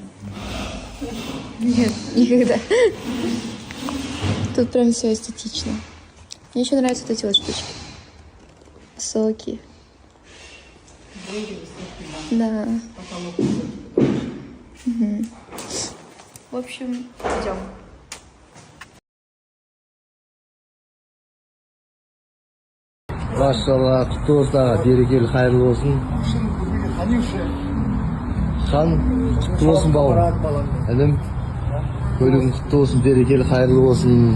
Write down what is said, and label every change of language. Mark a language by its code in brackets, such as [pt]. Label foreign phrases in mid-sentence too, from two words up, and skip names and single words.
[ru] Нет, никогда. Тут прям все эстетично. Мне еще нравятся вот эти вот штучки. Соки. Да. Угу. В общем, идем. [kk] Машалла, құтты болсын, берекелі қайырлы болсын. Хан, құтты болсын бауырым. Інім, көлігің құтты болсын, берекелі қайырлы болсын.